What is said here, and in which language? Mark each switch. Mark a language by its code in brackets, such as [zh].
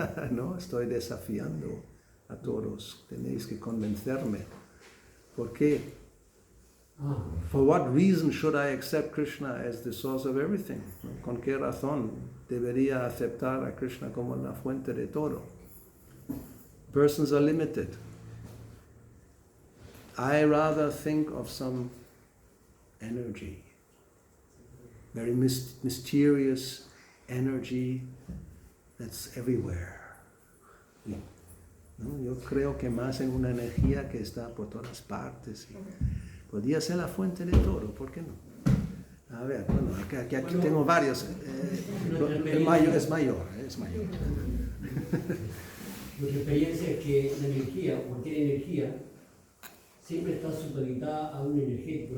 [es] No, estoy desafiando a todos. Tenéis que convencerme. ¿Por qué? [en] For what reason should I accept Krishna as the source of everything? [es] ¿Con qué razón debería aceptar a Krishna como la fuente de todo? [en] Persons are limited. I rather think of some energy, very mysterious energy that's everywhere. [es] ¿No? Yo creo que más en una energía que está por todas partes. Podría ser la fuente de todo, ¿por qué no? A ver, bueno, aquí tengo varios. El mayor es mayor. Nuestra experiencia es que la energía, cualquier energía, siempre está supeditada a un energético.